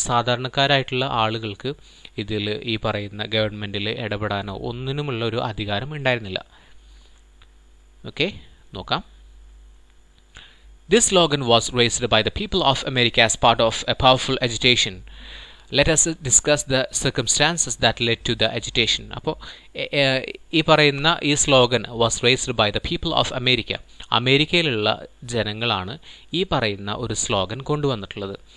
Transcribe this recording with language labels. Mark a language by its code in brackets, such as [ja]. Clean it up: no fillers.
[ml] സാധാരണക്കാരായിട്ടുള്ള ആളുകൾക്ക് ഇതിൽ ഈ പറയുന്ന ഗവൺമെൻറ്റിൽ ഇടപെടാനോ ഒന്നിനുമുള്ള ഒരു അധികാരം ഉണ്ടായിരുന്നില്ല. ഓക്കെ, നോക്കാം. [en] This slogan was raised by the people of America as part of a powerful agitation. Let us discuss the circumstances that led to the agitation. [ml] അപ്പോൾ ഈ പറയുന്ന ഈ [en] Slogan was raised by the people of America. [ml] അമേരിക്കയിലുള്ള ജനങ്ങളാണ് ഈ പറയുന്ന ഒരു slogan കൊണ്ടുവന്നിട്ടുള്ളത്.